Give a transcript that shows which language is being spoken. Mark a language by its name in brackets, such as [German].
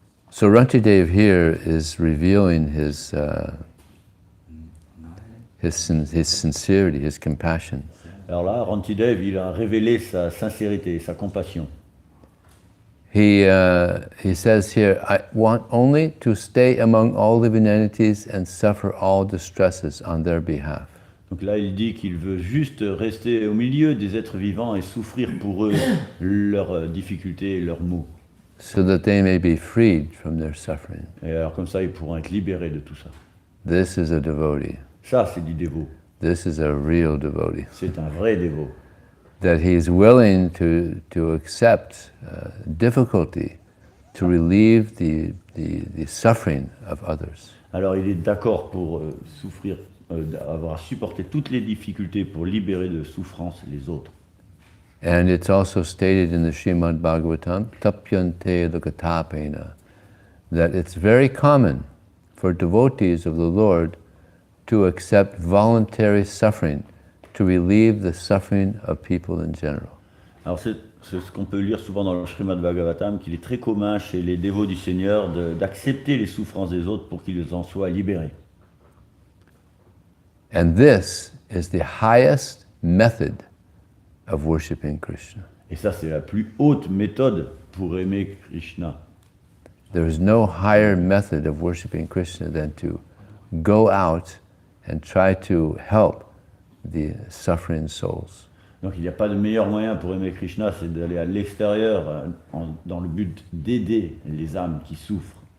[English] So Rantidev here is revealing his sincerity, his compassion. [French] Alors là, Rantidev, il a révélé sa sincérité, sa compassion. [English] He says here, I want only to stay among all living entities and suffer all distresses on their behalf. [French] Donc là, il dit qu'il veut juste rester au milieu des êtres vivants et souffrir pour eux leurs difficultés et leurs maux. [English] So that they may be freed from their suffering. [French] Et alors comme ça, ils pourront être libérés de tout ça. [English] This is a devotee. [French] Ça, c'est du dévot. [English] This is a real devotee. [French] C'est un vrai dévot. [English] That he is willing to accept difficulty to relieve the suffering of others. [French] Alors il est d'accord pour souffrir, avoir supporté toutes les difficultés pour libérer de souffrance les autres. [English] And it's also stated in the Srimad Bhagavatam, [Sanskrit] tapyante lagatapena, [English] that it's very common for devotees of the Lord to accept voluntary suffering to relieve the suffering of people in general. [French] Alors c'est ce qu'on peut lire souvent dans le Srimad Bhagavatam, qu'il est très commun chez les dévots du Seigneur d'accepter les souffrances des autres pour qu'ils en soient libérés. [English] And this is the highest method of worshiping Krishna. [French] Et ça, c'est la plus haute méthode pour aimer Krishna. [English] There is no higher method of worshiping Krishna than to go out and try to help the suffering souls. [French] Donc il n'y a pas de meilleur moyen pour aimer Krishna, c'est d'aller à l'extérieur dans le but d'aider les âmes qui souffrent.